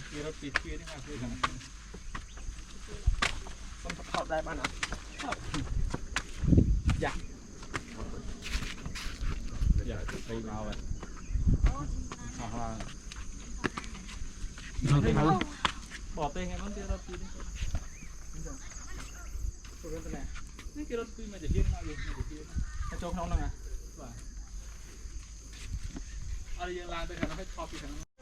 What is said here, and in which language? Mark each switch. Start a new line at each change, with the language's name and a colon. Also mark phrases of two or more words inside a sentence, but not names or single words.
Khmer: គេរត់ពីទ្វារនេះមកធ្វើខាង
Vietnamese: con thọt đây bạn ạ
Khmer: យ៉ាទៅមកហើយអស់ហើយ
Vietnamese: Thôi cái nào.
Khmer: បបទេថ្ងៃមុនគេរត់ពីនេះអញ្ចឹងព្រោះតែនេះគេរត់ពីមកទៅហៀងមកយើងទៅហៀងទៅចូលក្នុងហ្នឹងបាទអត់យើងឡើងទៅខាងនោះឲ្យថតពីខាងនោះ